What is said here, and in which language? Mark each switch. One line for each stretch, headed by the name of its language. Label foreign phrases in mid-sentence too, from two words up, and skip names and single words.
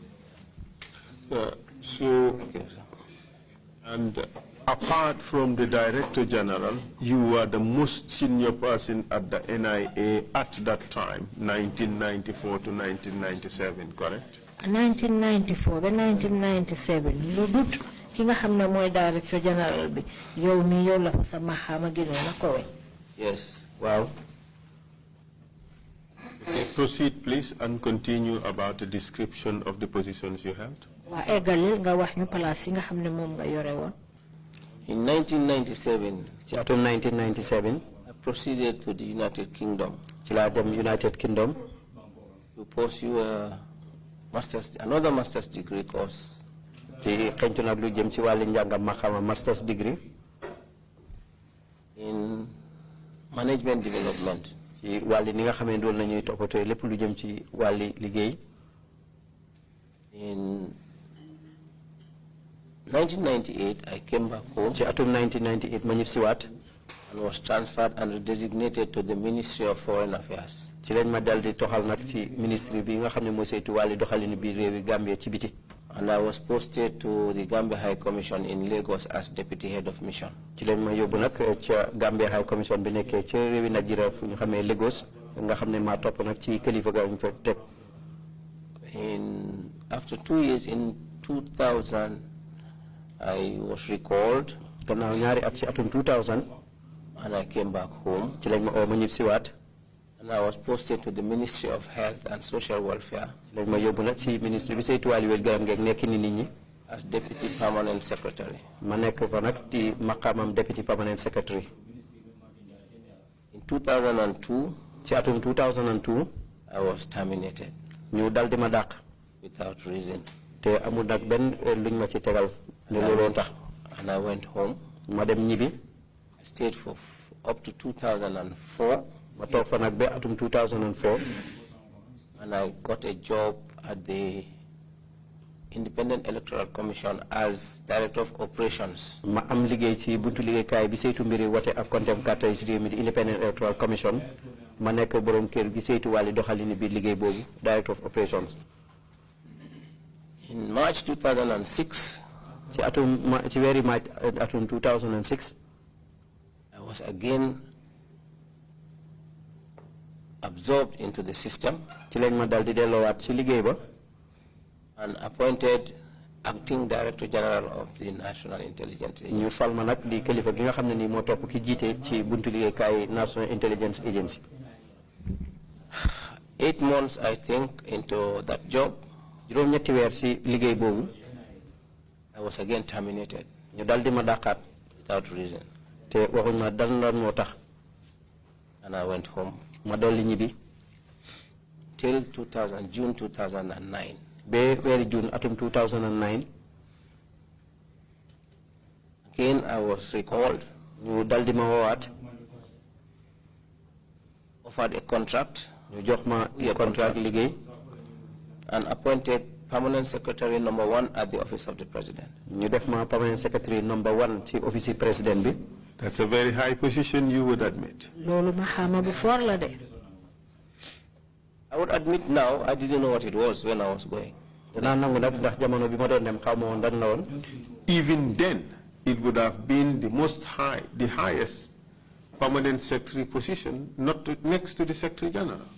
English: And apart from the Director General, you were the most senior person at the NIA at that time, 1994 to 1997, correct?
Wolof: 1994 to 1997 lu dut ki nga xamne moy
English: Director General
Wolof: bi yow mi yow la sa mahama gëno na ko wé.
English: Yes. Wow. Okay, proceed please and continue about the description of the positions you held.
Wolof: Wa égalil nga wax ñu place yi nga xamne mom nga yoré won.
English: In 1997,
Wolof: ci atum 1997,
English: I proceeded to the United Kingdom.
Wolof: Ci la dem United Kingdom
English: to pursue another master's degree course.
Wolof: Te xentu nak lu jëm ci walu njangam ma xama
English: master's degree in management development.
Wolof: Ci wali ni nga xamé dool nañuy topato lepp lu jëm ci wali liggéey.
English: In 1998, I came back home.
Wolof: Ci atum 1998 ma ñibsi waat
English: and was transferred and designated to the Ministry of Foreign Affairs.
Wolof: Ci lañ ma daldi toxal nak ci ministry bi nga xamné mo saytu wali doxalini bi réewi Gambia ci biti.
English: And I was posted to the Gambia High Commission in Lagos as Deputy Head of Mission.
Wolof: Ci lañ ma yobbu nak ci Gambia High Commission bi nekké ci réewi Nigeria fu ñu xamé Lagos nga xamné ma top nak ci kilifa ga ñu fa tek.
English: After 2 years in 2000 I was recalled.
Wolof: Gannaaw ñaari at ci atum 2000
English: and I came back home.
Wolof: Ci lañ ma o ma ñibsi waat.
English: And I was posted to the Ministry of Health and Social Welfare.
Wolof: Lañ ma yobbu nak ci ministry bi saytu wàllu wér garam ngek nekk ni nit ñi.
English: As Deputy Permanent Secretary.
Wolof: Ma nekk fa nak di maqamam
English: Deputy Permanent Secretary. In 2002,
Wolof: ci atum 2002,
English: I was terminated.
Wolof: Ñu daldi ma dàq.
English: Without reason.
Wolof: Te amul nak ben luñ ma ci tegal.
English: And I went home.
Wolof: Ma dem ñibi.
English: I stayed for up to 2004.
Wolof: Ma toog fa nak ba atum 2004.
English: And I got a job at the Independent Electoral Commission as Director of Operations.
Wolof: Ma am liggéey ci buntu liggéeykaay bi saytu mbiri wote ak kontem carte yi réew mi di Independent Electoral Commission. Ma nekk borom kër gi saytu wàlli doxalini bi liggéey boobu
English: Director of Operations. In March 2006,
Wolof: ci weeri March atum 2006,
English: I was again absorbed into the system.
Wolof: Ci lañ ma dal di delloowaat ci liggéey ba.
English: And appointed Acting Director General of the National Intelligence Agency.
Wolof: Ñu fal ma nag di kilifa gi nga xam ne nii moo topp ki jiite ci buntu liggéeykaay National Intelligence Agency.
English: 8 months, I think, into that job.
Wolof: Juróom-ñetti weer ci liggéey boobu.
English: I was again terminated.
Wolof: Ñu dal di ma dàqaat.
English: Without reason.
Wolof: Te waxuñ ma dal lan moo tax.
English: And I went home.
Wolof: Ma dolli ñibbi.
English: Till June 2009.
Wolof: Ba weeri June atum 2009.
English: Again, I was recalled.
Wolof: Ñu dal di ma woowaat.
English: Offered a contract.
Wolof: Ñu jox ma contract liggéey.
English: And appointed Permanent Secretary number 1 at the Office of the President.
Wolof: Ñu def ma
English: Permanent Secretary number 1
Wolof: ci office yi President bi.
English: That's a very high position, you would admit.
Wolof: Loolu ma xama bu for la de.
English: I would admit now, I didn't know what it was when I was going. Even then, it would have been the highest permanent secretary position, next to the Secretary General.